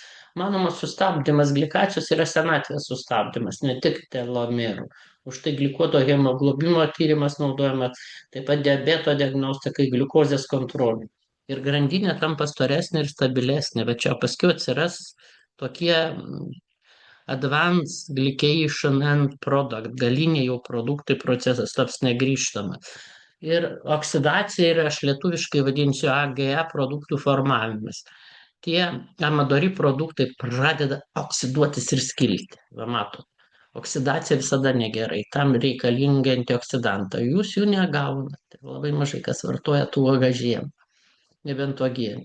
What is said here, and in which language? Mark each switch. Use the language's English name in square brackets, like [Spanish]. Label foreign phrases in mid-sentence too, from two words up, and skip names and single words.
[Lithuanian] Manoma, sustabdymas glikacijos yra senatvės sustabdymas, ne tik telomerų. Už tai glikuoto hemoglobino tyrimas naudojamas, taip pat diabeto diagnostikai, gliukozės kontrolė. Ir grandinė tampa storesnė ir stabilesnė, bet čia paskui atsiras tokie [English] advanced glycation end product, [Lithuanian] galiniai jau produktai, procesas taps negrįžtamas. Ir oksidacija yra, aš lietuviškai vadinsiu, AGE produktų formavimas. Tie amadori produktai pradeda oksiduotis ir skilti. Va, matot. Oksidacija visada negerai, tam reikalingi antioksidantai, jūs jų negaunate, labai mažai kas vartoja tų uogažienų, nebent uogienį.